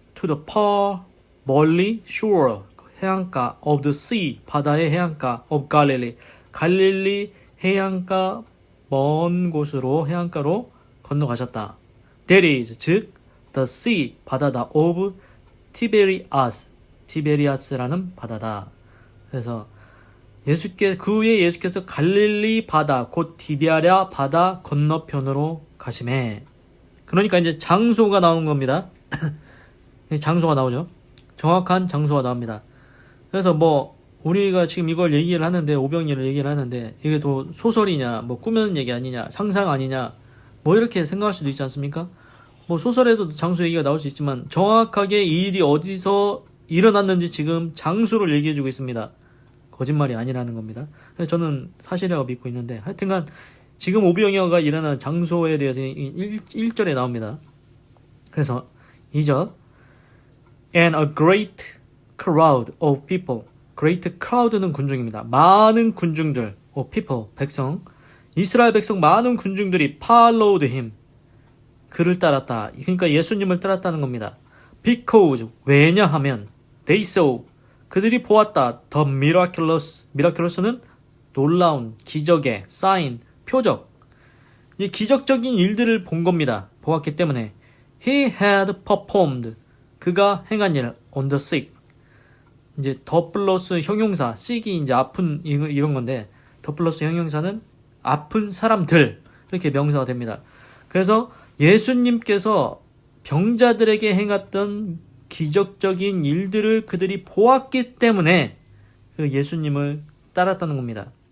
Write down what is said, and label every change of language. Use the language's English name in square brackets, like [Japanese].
[English] To the far, [Korean] 멀리, shore, 해안가 [English] of the sea, [Korean] 바다의 해안가 [English] of Galilee, [Korean] 갈릴리 해안가 먼 곳으로 해안가로 건너가셨다. [English] That is, 즉 the sea, 바다다 of Tiberias, [Korean] 티베리아스라는 바다다. 그래서 그 후에 예수께서 갈릴리 바다, 곧 디비아랴 바다 건너편으로 가시매. 그러니까 이제 장소가 나오는 겁니다. 장소가 나오죠. 정확한 장소가 나옵니다. 그래서 뭐 우리가 지금 이걸 얘기를 하는데, 오병이어를 얘기를 하는데, 이게 또 소설이냐, 뭐 꾸며낸 얘기 아니냐, 상상 아니냐, 뭐 이렇게 생각할 수도 있지 않습니까? 뭐 소설에도 장소 얘기가 나올 수 있지만 정확하게 이 일이 어디서 일어났는지 지금 장소를 얘기해주고 있습니다. 거짓말이 아니라는 겁니다. 그래서 저는 사실이라고 믿고 있는데, 하여튼간 지금 오병이어가 일어난 장소에 대해서 1절에 나옵니다. 그래서 2절. [English] And a great crowd of people. [Korean] great crowd는 군중입니다. 많은 군중들, [English] of people, [Korean] 백성. 이스라엘 백성 많은 군중들이 [English] followed him. [Korean] 그를 따랐다. 그러니까 예수님을 따랐다는 겁니다. Because, 왜냐하면 [English] they saw, [Korean] 그들이 보았다. [English] The miraculous, miraculous는 [Korean] 놀라운, 기적의, [English] sign, 표적. [Korean] 이 기적적인 일들을 본 겁니다. [English] 보았기 때문에 he had performed, [Korean] 그가 행한 일, [English] on the sick. [Korean] 이제 더 플러스 형용사, sick이 이제 아픈 이런 건데, 더 플러스 형용사는 아픈 사람들, 이렇게 명사가 됩니다. 그래서 예수님께서 병자들에게 행했던 기적적인 일들을 그들이 보았기 때문에 그 예수님을 따랐다는 겁니다.